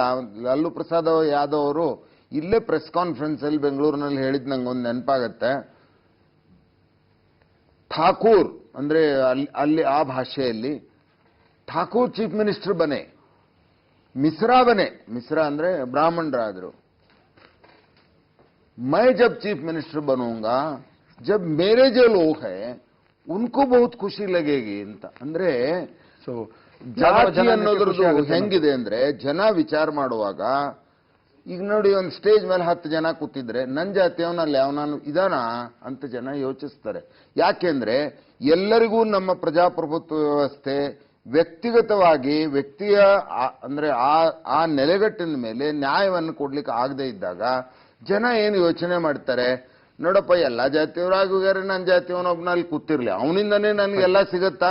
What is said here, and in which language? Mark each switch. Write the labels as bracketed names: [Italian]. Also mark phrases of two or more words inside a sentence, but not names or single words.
[Kannada] ಲಾಲು ಪ್ರಸಾದ್ ಯಾದವ್ ಅವರು ಇಲ್ಲೇ [English] press conference [Kannada] ಅಲ್ಲಿ ಬೆಂಗಳೂರಿನಲ್ಲಿ ಹೇಳಿದ್ ನಂಗೊಂದು ನೆನಪಾಗತ್ತೆ. ಠಾಕೂರ್ ಅಂದ್ರೆ ಅಲ್ಲಿ ಆ ಭಾಷೆಯಲ್ಲಿ ಠಾಕೂರ್ [English] chief minister [Kannada] ಬನೆ, ಮಿಶ್ರಾ ಬನೆ, ಮಿಶ್ರಾ ಅಂದ್ರೆ ಬ್ರಾಹ್ಮಣರಾದ್ರು, [Hindi] मैं जब [English] chief minister [Hindi] बनूंगा जब मेरे जो लोग हैं उनको बहुत ಖುಷಿ लगेगी ಅಂತ. [Kannada] ಅಂದ್ರೆ ಜಾತಿ ಅನ್ನೋದ್ರದ್ದು ಹೆಂಗಿದೆ ಅಂದ್ರೆ, ಜನ ವಿಚಾರ ಮಾಡುವಾಗ ಈಗ ನೋಡಿ, ಒಂದು ಸ್ಟೇಜ್ ಮೇಲೆ 10 ಜನ ಕೂತಿದ್ರೆ ನನ್ನ ಜಾತಿಯವನಲ್ಲಿ ಅವನಾನು ಇದಾನ ಅಂತ ಜನ ಯೋಚಿಸ್ತಾರೆ. ಯಾಕೆಂದ್ರೆ ಎಲ್ಲರಿಗೂ ನಮ್ಮ ಪ್ರಜಾಪ್ರಭುತ್ವ ವ್ಯವಸ್ಥೆ ವ್ಯಕ್ತಿಗತವಾಗಿ ವ್ಯಕ್ತಿಯ ಅಂದ್ರೆ ಆ ನೆಲೆಗಟ್ಟಿನ ಮೇಲೆ ನ್ಯಾಯವನ್ನು ಕೊಡ್ಲಿಕ್ಕೆ ಆಗದೆ ಇದ್ದಾಗ ಜನ ಏನು ಯೋಚನೆ ಮಾಡ್ತಾರೆ, ನೋಡಪ್ಪ ಎಲ್ಲಾ ಜಾತಿಯವರಾಗೋಗ್ಯಾರೆ, ನನ್ನ ಜಾತಿಯವನೊಬ್ಬನಲ್ಲಿ ಕೂತಿರ್ಲಿ, ಅವನಿಂದನೇ ನನ್ಗೆಲ್ಲ ಸಿಗತ್ತಾ?